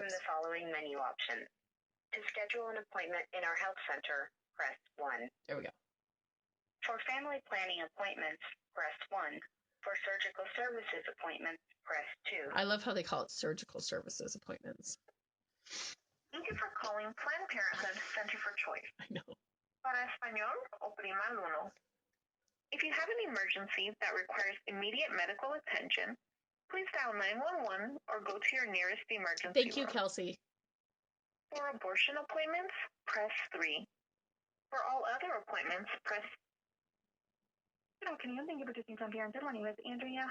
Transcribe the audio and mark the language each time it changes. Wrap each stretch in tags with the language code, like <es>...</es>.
<en>from the following menu options. To schedule an appointment in our health center, press 1. There we go. For family planning appointments, press 1. For surgical services appointments, press 2. I love how they call it surgical services appointments. Thank you for calling Planned Parenthood Center for Choice. I know.</en> <es>Para español, oprima el uno.</es> <en>If you have an emergency that requires immediate medical attention, please dial 911 or go to your nearest emergency Thank you, room. Kelsey. For abortion appointments, press 3. For all other appointments, press... Good afternoon. Thank you for choosing Planned Parenthood. My name is Andrea.</en>